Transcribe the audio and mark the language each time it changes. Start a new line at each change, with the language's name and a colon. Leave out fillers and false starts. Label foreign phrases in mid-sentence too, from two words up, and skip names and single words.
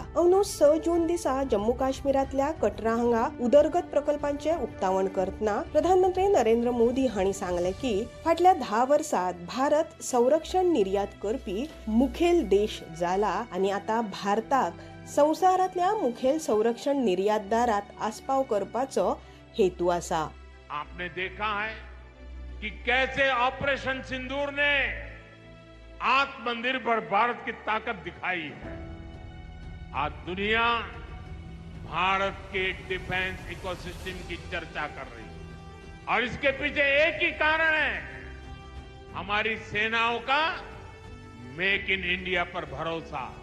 Konkani: अंदू 6 जून दिसा जम्मू काश्मीरातल्या कटरा हांगा उदरगत प्रकल्पांचे उक्तावण करतना प्रधानमंत्री नरेंद्र मोदी हांणी सांगले की फाटल्या 10 वर्सांत भारत संरक्षण निर्यात करपी मुखेल देश जाला आणि आता भारताक संवसारातल्या मुखेल संरक्षण निर्यातदारात आस्पाव करपाचो हेतू आसा.
Hindi: आपने देखा है कि कैसे ऑपरेशन सिंदूर ने आत्मनिर्भर भारत की ताकत दिखाई है. आज दुनिया भारत के डिफेंस इकोसिस्टम की चर्चा कर रही है और इसके पीछे एक ही कारण है, हमारी सेनाओं का मेक इन इंडिया पर भरोसा.